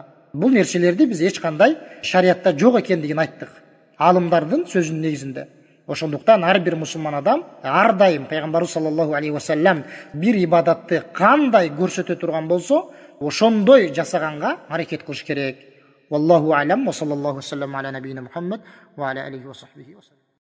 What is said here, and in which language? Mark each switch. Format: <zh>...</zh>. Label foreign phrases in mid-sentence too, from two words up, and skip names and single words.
<ky>Бул нерселерди биз эч кандай шариятта жок экендигин айттык. Алымдардын сөзүнүн негизинде. Ошондуктан ар бир мусулман адам ар дайым пайгамбар</ky> <ar>صلى الله عليه وسلم</ar> <ky>бир ибадатты кандай көрсөтө турган болсо, ошондой жасаганга аракет кылыш керек.</ky> <ar>والله أعلم وصلى الله وسلم على نبينا محمد وعلى آله وصحبه وسلم.</ar>